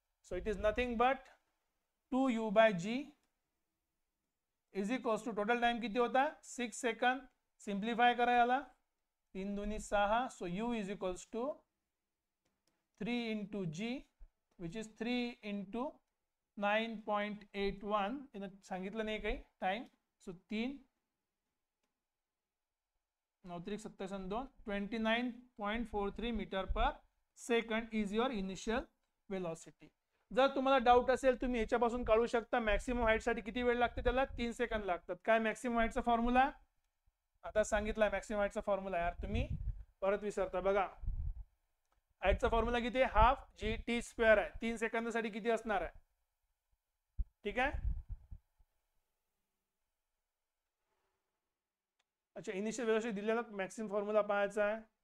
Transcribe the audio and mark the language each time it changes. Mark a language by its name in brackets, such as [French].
[English] so it is nothing but 2u/g is equals to total time [Marathi] किती होता, [English] 6 second. [Marathi] सिंप्लिफाय करा याला, 3 दूनी 6. [English] So u is equals to 3 into g which is 3 into 9.81. [Marathi] सांगितलं नाही काही time. [English] So 3 9 29.43 metre per second is your initial velocity. [Marathi] जर तुम्हाला डाऊट असेल तुम्ही याच्यापासून काढू शकता. मॅक्सिमम हाईट साठी किती वेळ लागते, त्याला 3 सेकंद लागतात. काय मॅक्सिमम हाईटचा फॉर्म्युला, आता सांगितला मॅक्सिमम हाईटचा फॉर्म्युला. यार तुम्ही परत विसरता. बघा हाईटचा फॉर्म्युला किती आहे, हाफ जी टी स्क्वेअर आहे. 3 सेकंदासाठी किती असणार आहे. ठीक आहे, अच्छा इनिशियल वेलोसिटी दिलेला मॅक्सिमम फॉर्म्युला पाहायचा आहे.